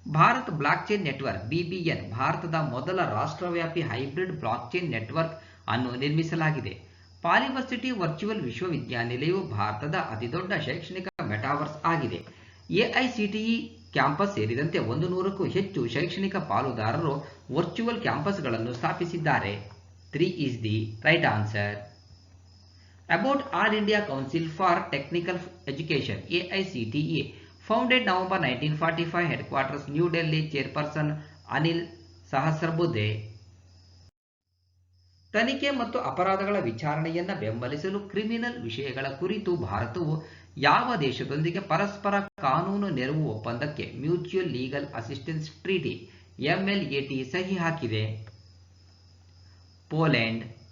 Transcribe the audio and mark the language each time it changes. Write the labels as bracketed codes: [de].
[kn] Bharat blockchain network BBN ಭಾರತದ ಮೊದಲ ರಾಷ್ಟ್ರವ್ಯಾಪಿ ಹೈಬ್ರಿಡ್ ಬ್ಲಾಕ್ಚೈನ್ ನೆಟ್ವರ್ಕ್ ಅನ್ನು ನಿರ್ಮಿಸಲಾಗಿದೆ. ಪಾಲಿವರ್ಸಿಟಿ ವರ್ಚುವಲ್ ವಿಶ್ವವಿದ್ಯಾನಿಲಯವು ಭಾರತದ ಅತಿದೊಡ್ಡ ಶೈಕ್ಷಣಿಕ ಮೆಟಾವರ್ಸ್ ಆಗಿದೆ. AICTE ಕ್ಯಾಂಪಸ್ ಸೇರಿದಂತೆ 100ಕ್ಕೂ ಹೆಚ್ಚು ಶೈಕ್ಷಣಿಕ ಪಾಲುದಾರರು ವರ್ಚುವಲ್ ಕ್ಯಾಂಪಸ್ಗಳನ್ನು ಸ್ಥಾಪಿಸಿದ್ದಾರೆ. [en] 3 is the right answer. About All India Council for Technical Education AICTE founded November 1945, headquarters New Delhi, chairperson Anil Sahasrabudhe. [kn] ತನಿಖೆ ಮತ್ತು ಅಪರಾಧಗಳ ವಿಚಾರಣೆಯನ್ನು ಬೆಂಬಲಿಸಲು ಕ್ರಿಮಿನಲ್ ವಿಷಯಗಳ ಕುರಿತು ಭಾರತವು ಯಾವ ದೇಶದೊಂದಿಗೆ ಪರಸ್ಪರ ಕಾನೂನು ನೆರವು ಒಪ್ಪಂದಕ್ಕೆ mutual legal assistance treaty MLAT ಸಹಿ ಹಾಕಿದೆ? ಪೋಲೆಂಡ್.